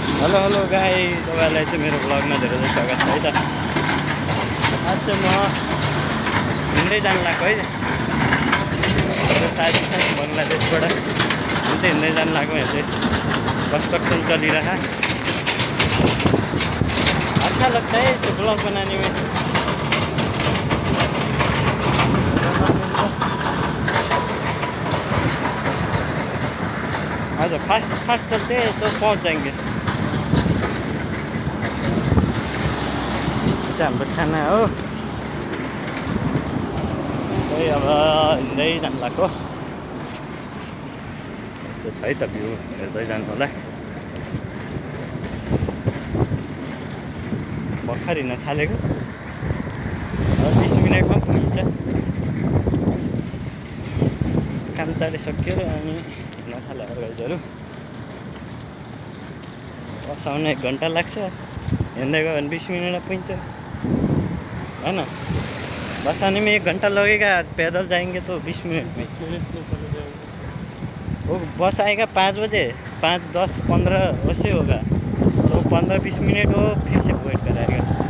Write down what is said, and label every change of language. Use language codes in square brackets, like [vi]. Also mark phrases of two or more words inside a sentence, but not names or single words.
[ne] हेलो हेलो गाई, तपाईँलाई चाहिँ मेरो ब्लगमा धेरै धेरै स्वागत छ है त। आज चाहिँ म हिँड्दै जानु लाग्यो है। साथी छ बङ्गलादेशबाट, म चाहिँ हिँड्दै जानु लाग्यो। यहाँ चाहिँ कंस्ट्रक्शन चलिरहा। [hi] अच्छा लगता है इसे ब्लॉग बनाने में। आज फास्ट चलते हैं तो पहुंच जाएंगे। [ne] हाम्रो खाना हो खै, अब हिँड्दै जानु लाग्यो। यस्तो छ है त भ्यू, हेर्दै जानु होला। भर्खर हिँड्न थालेको, 20 मिनटमा पुगिन्छ। काम चलिसक्यो अनि हिँड्न थाल्यो गाइजहरू। बसाउन 1 घन्टा लाग्छ, हिँड्दै गयो भने 20 मिनटमा पुगिन्छ है ना। [hi] बसाने में 1 घंटा लगेगा, पैदल जाएंगे तो 20 मिनट में। 20 मिनट में चले जाएंगे। वो बस आएगा 5 बजे, 5, 10, 15 वैसे होगा, तो 15-20 मिनट वो फिर से वेट कराएगा।